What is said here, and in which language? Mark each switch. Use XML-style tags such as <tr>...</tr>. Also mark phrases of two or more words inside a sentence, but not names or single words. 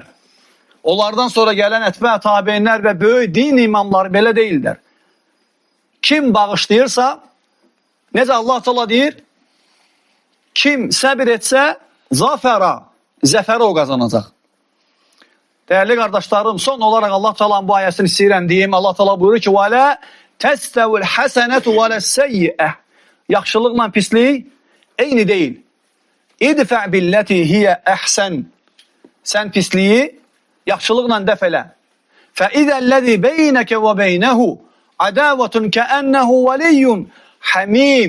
<az>Onlardan sonra gələn ətbə tabeinlər və böyük din imamları belə deyildilər. Kim bağışlayırsa, necə Allah Teala deyir? Kim səbir etsə, zəfəri o qazanacaq. Dəyərli qardaşlarım, son olaraq Allah Teala'nın bu ayəsini istəyirəm deyim. Allah Teala buyurur ki,</az> <ar>وَلَا تَسْتَوِ الْحَسَنَةُ وَلَا السَّيِّئَةُ.</ar> <az>Yaxşılıqla pislik eyni deyil.</az> <ar>ادفع بالتي هي أحسن.</ar> <az>Sən pisliyi yaxşılıqla dəf elə.</az> <ar>فإذا الذي بينك وبينه عداوة كأنه ولي حميم.</ar>